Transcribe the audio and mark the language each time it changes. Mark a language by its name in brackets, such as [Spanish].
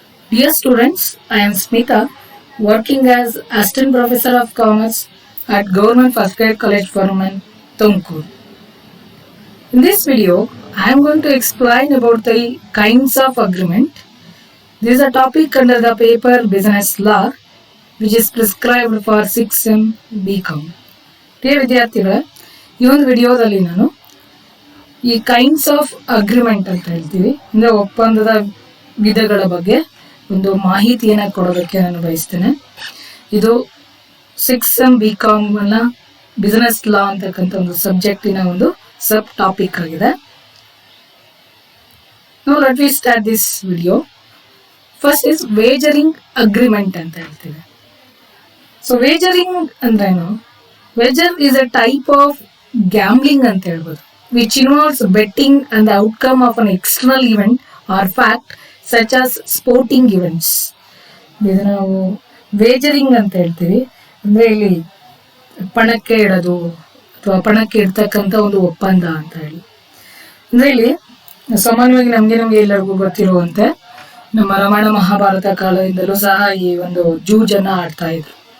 [English] Dear students, I am Smita, working as Assistant Professor of Commerce at Government First Grade College for Women, Tumkur. In this video, I am going to explain about the kinds of agreement. This is a topic under the paper Business Law, which is prescribed for 6th BCom. [Kannada] Dear ವಿದ್ಯಾರ್ಥಿಗಳೇ, ಈ ಒಂದು ವಿಡಿಯೋದಲ್ಲಿ ನಾನು ಈ kinds of agreement ಅಂತ ಹೇಳ್ತೀವಿ ಅಂದ್ರೆ ಒಪ್ಪಂದದ ವಿಧಗಳ ಬಗ್ಗೆ ಒಂದು ಮಾಹಿತಿಯನ್ನು ಕೊಡೋದಕ್ಕೆ ನಾನು ಬಯಸ್ತೇನೆ. ಇದು 6th BCom ಬಿಸಿನೆಸ್ ಲಾ ಅಂತಕ್ಕಂಥ ಒಂದು ಸಬ್ಜೆಕ್ಟಿನ ಒಂದು ಸಬ್ ಟಾಪಿಕ್ ಆಗಿದೆ. [English] Now let me start this video. First is wagering agreement [Kannada] ಅಂತ ಹೇಳ್ತೀವಿ. ಸೊ ವೇಜರಿಂಗ್ ಅಂದ್ರೇನು? [English] wager is a type of gambling [Kannada] ಅಂತ ಹೇಳ್ಬೋದು, [English] which involves betting on the outcome of an external event or fact such as sporting events. [Kannada] ಇದು ನಾವು ವೇಜರಿಂಗ್ ಅಂತ ಹೇಳ್ತೀವಿ. ಅಂದ್ರೆ ಇಲ್ಲಿ ಪಣಕ್ಕೆ ಇಡೋದು ಅಥವಾ ಪಣಕ್ಕೆ ಇಡ್ತಕ್ಕಂಥ ಒಂದು ಒಪ್ಪಂದ ಅಂತ ಹೇಳಿ. ಅಂದ್ರೆ ಇಲ್ಲಿ ಸಾಮಾನ್ಯವಾಗಿ ನಮ್ಗೆ ಎಲ್ಲರಿಗೂ ಗೊತ್ತಿರುವಂತೆ ನಮ್ಮ ರಾಮಾಯಣ ಮಹಾಭಾರತ ಕಾಲದಿಂದಲೂ ಸಹ ಈ ಒಂದು ಜೂಜನ್ನ ಆಡ್ತಾ ಇದ್ರು.